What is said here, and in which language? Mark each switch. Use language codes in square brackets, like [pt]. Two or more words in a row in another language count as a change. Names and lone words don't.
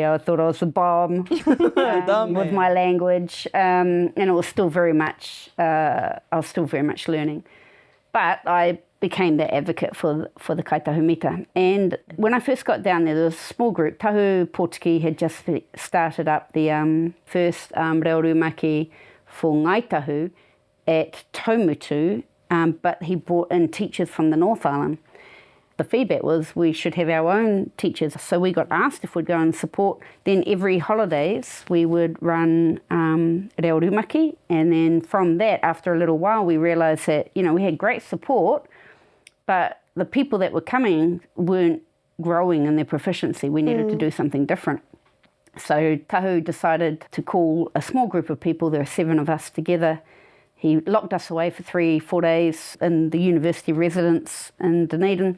[en] I thought I was the bomb with my language, and it was still very much. I was still very much learning, but I became the advocate for the Kaitahu Mita. And when I first got down there was a small group. Tahu Pōtiki had just started up the first [mi] reo rumaki [en] for Ngaitahu at Taumutu, but he brought in teachers from the North Island. The feedback was we should have our own teachers. So we got asked if we'd go and support. Then every holidays we would run [mi] reo rumaki. [en] And then from that, after a little while, we realised that, we had great support, but the people that were coming weren't growing in their proficiency. We needed to do something different. So Tahu decided to call a small group of people. There were 7 of us together. He locked us away for 3-4 days in the university residence in Dunedin.